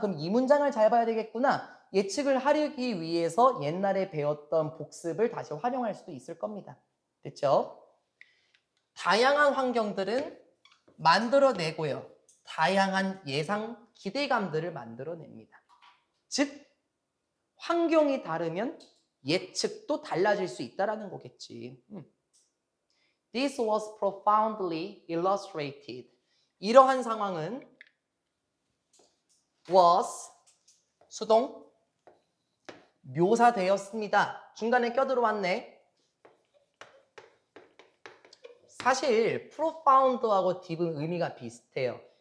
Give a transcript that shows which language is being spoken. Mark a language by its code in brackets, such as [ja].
[ko] 그럼 이 문장을 잘 봐야 되겠구나. 예측을 하려기 위해서 옛날에 배웠던 복습을 다시 활용할 수도 있을 겁니다. 됐죠? 다양한 환경들은 만들어내고요. 다양한 예상 기대감들을 만들어냅니다. 즉, 환경이 다르면 예측도 달라질 수 있다는 거겠지. [en] This was profoundly illustrated. [ko] 이러한 상황은 was 수동 묘사되었습니다. 중간에 껴들어왔네. 사실 profound하고 deep은 의미가 비슷해요.